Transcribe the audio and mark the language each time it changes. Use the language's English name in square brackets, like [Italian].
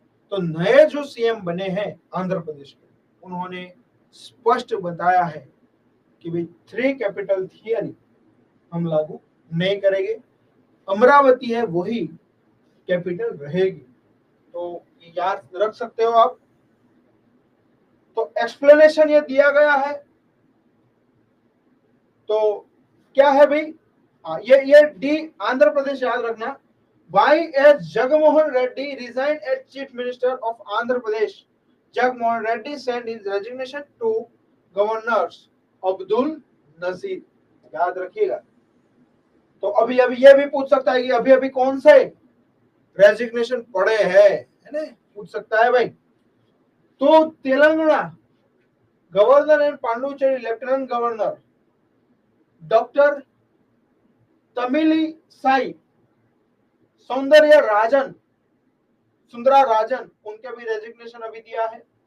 [Hindi] तो नए जो सीएम बने हैं आंध्र प्रदेश के, उन्होंने स्पष्ट बताया है कि भाई थ्री कैपिटल थियरी हम लागू नहीं करेंगे, अमरावती है वही कैपिटल रहेगी। तो ये याद रख सकते हो आप। तो एक्सप्लेनेशन ये दिया गया है। तो क्या है भाई, ये डी आंध्र प्रदेश याद रखना। [English] Why as Jagmohan Reddy resigned as Chief Minister of Andhra Pradesh? Jagmohan Reddy sent his resignation to Governor Abdul Nazir. [Hindi] याद रखिएगा। तो अभी अभी ये भी पूछ सकता है कि अभी अभी कौन से रेजिग्नेशन पड़े हैं, है ना, पूछ सकता है भाई। तो Telangana governor and Pondicherry lieutenant governor doctor तमिली Sai सौंदर्य राजन सुंदरा राजन, उनके भी रेजिग्नेशन अभी दिया है।